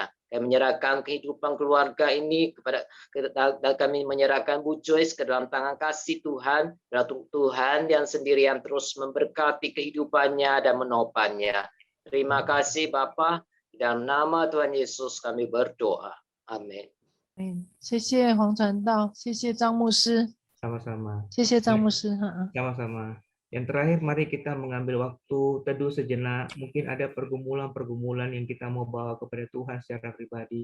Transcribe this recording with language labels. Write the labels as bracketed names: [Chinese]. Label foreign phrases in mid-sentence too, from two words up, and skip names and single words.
[Indonesian] Kami menyerahkan kehidupan keluarga ini kepada, dan kami menyerahkan Bu Joyce ke dalam tangan kasih Tuhan, dan Tuhan yang sendirian terus memberkati kehidupannya dan menopangnya. Terima kasih Bapa. Dalam nama Tuhan Yesus kami berdoa. Amin. [Chinese] 谢谢黄传道，谢谢张牧师， [Indonesian] Sama-sama. [Chinese] 谢谢张牧师。 [Indonesian] Sama-sama. Yang terakhir, mari kita mengambil waktu teduh sejenak. Mungkin ada pergumulan-pergumulan yang kita mau bawa kepada Tuhan secara pribadi.